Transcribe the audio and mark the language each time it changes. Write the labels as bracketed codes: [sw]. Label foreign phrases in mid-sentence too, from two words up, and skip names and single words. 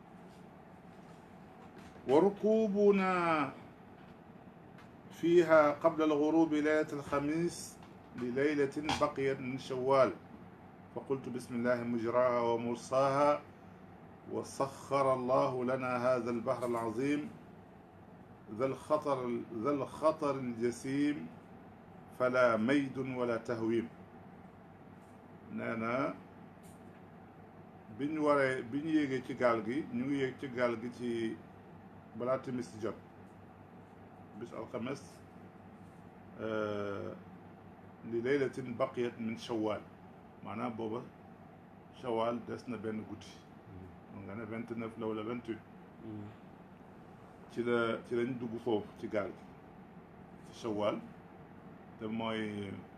[ar] وركوبنا فيها قبل الغروب ليلة الخميس لليلة باقية من شوال ف قلت بسم الله مجراها ومرساها وسخر الله لنا هذا البحر العظيم ذا الخطر الجسيم فلا ميد ولا تهويم [wo] nee na bi ñu yéegee ci gaal gi ñu ngi yéeg ci gaal gi ci balaa timis jot bis alxames [ar] لليلة باقية من شوال [wo] maanaam booba shawal des na benn guddi mun nga ne 29 la wala 28 ci lañ dugg foofu ci gaal gi ci shawal te mooy